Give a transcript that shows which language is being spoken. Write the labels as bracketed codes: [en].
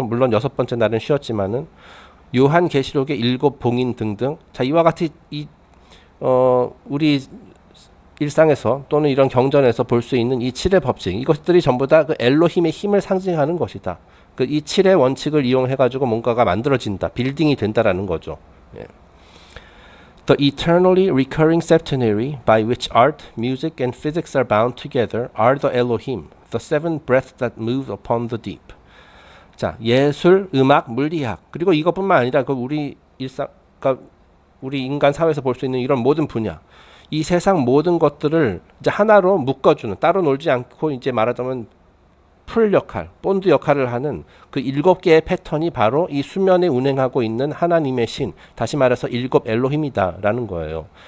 [ko] 물론 6번째 날은 쉬었지만은 요한 계시록의 7 봉인 등등. 자, 이와 같이 우리 일상에서 또는 이런 경전에서 볼 수 있는 이 7의 법칙, 이것들이 전부 다 그 엘로힘의 힘을 상징하는 것이다. 그 이 7의 원칙을 이용해 가지고 뭔가가 만들어진다, 빌딩이 된다라는 거죠. 예. [en] The eternally recurring septenary by which art, music, and physics are bound together are the Elohim, the seven breaths that move upon the deep. [ko] 자, 예술, 음악, 물리학, 그리고 이것뿐만 아니라 그 우리 우리 인간 사회에서 볼 수 있는 이런 모든 분야, 이 세상 모든 것들을 이제 하나로 묶어주는, 따로 놀지 않고 이제 말하자면 풀 역할, 본드 역할을 하는 그 7개의 패턴이 바로 이 수면에 운행하고 있는 하나님의 신, 다시 말해서 7 엘로힘이다라는 거예요.